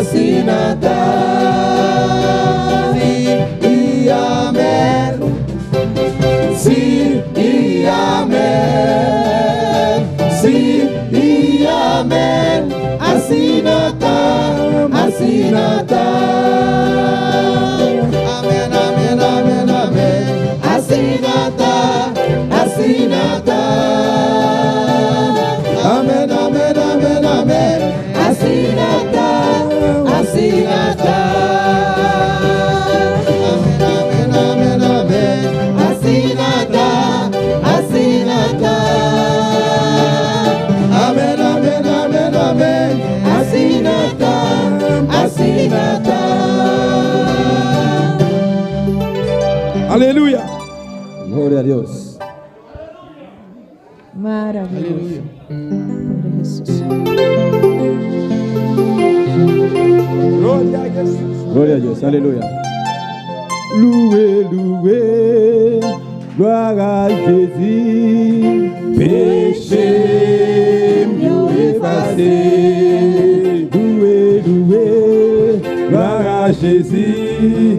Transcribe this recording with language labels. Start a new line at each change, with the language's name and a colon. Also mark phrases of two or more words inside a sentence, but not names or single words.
Spanish: Asinata. Sí y amén. Sí y amén. Sí y amén. Asinata. Asinata. Amén, amén, amén, amén. Asinata. Asinata. Amén, amén, amén, amén. Asinata. Asinata. Amén, amén, amén, amén. Asinata. Asinata. Amén, amén, amén, amén. Asinata. Asinata. Aleluya. Gloria a Dios. Maravilloso. Gloria a Jesús. Gloria a Jesús. Gloria a Dios. Aleluya.
French: Loué, loué, gloire à Jésus. Péché, mieux effacé. Loué, loué, gloire à Jésus.